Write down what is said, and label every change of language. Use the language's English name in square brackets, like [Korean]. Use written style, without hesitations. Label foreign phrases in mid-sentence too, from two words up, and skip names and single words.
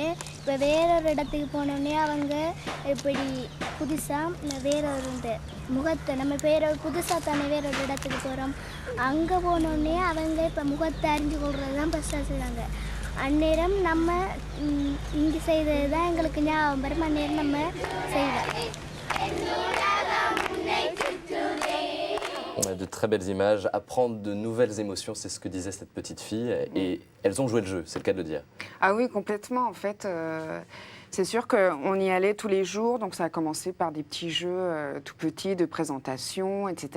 [Tamil] இப்போ வேறொரு இடத்துக்கு போனோடனே அவங்க இப்படி புதுசாக வேறொரு இந்த முகத்தை நம்ம புதுசாக தானே வேறொரு இடத்துக்கு போகிறோம். அங்கே போனோடனே அவங்க இப்போ முகத்தை அறிஞ்சு கொள்வது தான் ஃபஸ்ட்டாக செய்கிறாங்க. அந்நேரம் நம்ம இங்கே செய்தது தான் எங்களுக்கு ஞாபகம் வரும். அந்நேரம் நம்ம செய்வோம். [French] De très belles images, apprendre de nouvelles émotions, c'est ce que disait cette petite fille. Et elles ont joué le jeu, c'est le cas de le dire. Ah oui, complètement. En fait, c'est sûr qu'on y allait tous les jours. Donc ça a commencé par des petits jeux tout petits de présentation, etc.